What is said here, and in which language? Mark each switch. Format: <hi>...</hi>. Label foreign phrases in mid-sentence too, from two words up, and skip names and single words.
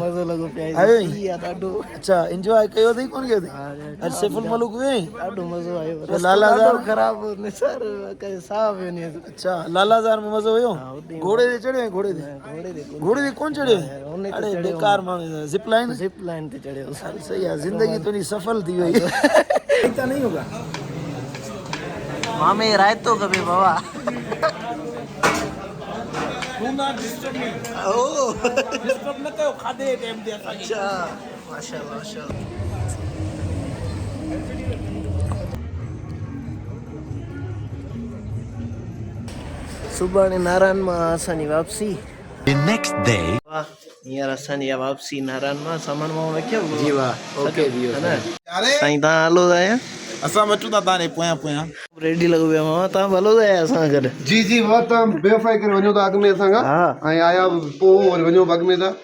<sd>मज़ो लॻो पिया आयो सी आहे ॾाढो अच्छा एंजॉय कयो अथई कोन कयो अथई अॼु सैफुल मलूक वियो ॾाढो मज़ो आयो लालाज़ार ख़राबु निसार साहु वञे अच्छा लालाज़ार में मज़ो हुयो घोड़े ते चढ़ियो ऐं घोड़े ते कोन चढ़ियो अरे बेकार माण्हू</sd> <en>zip line</en> <sd>ते चढ़ियो सही आहे ज़िंदगी तुंहिंजी सफल थी वई</sd> <hi>इतना नहीं होगा</hi> <sd>मामे रायतो खपे बाबा अच्छा माशाल्लाह माशाल्लाह सुभाणे नारायण मां असांजी वापसी</sd> <en>The next day.</en> <sd>वाह हींअर असांजी वापसी नारायण मां सामान मां रखियो जी वाह ओके जी साईं तव्हां हलो था या असां अचूं था तव्हां पोयां पोयां रेडी लॻो पिया मां तव्हां भलो था असां गॾु जी जी वाह तव्हां बेवफ़ाई करे वञो था अॻु में असां खां हा ऐं आया पोइ वरी वञो अॻु में था</sd>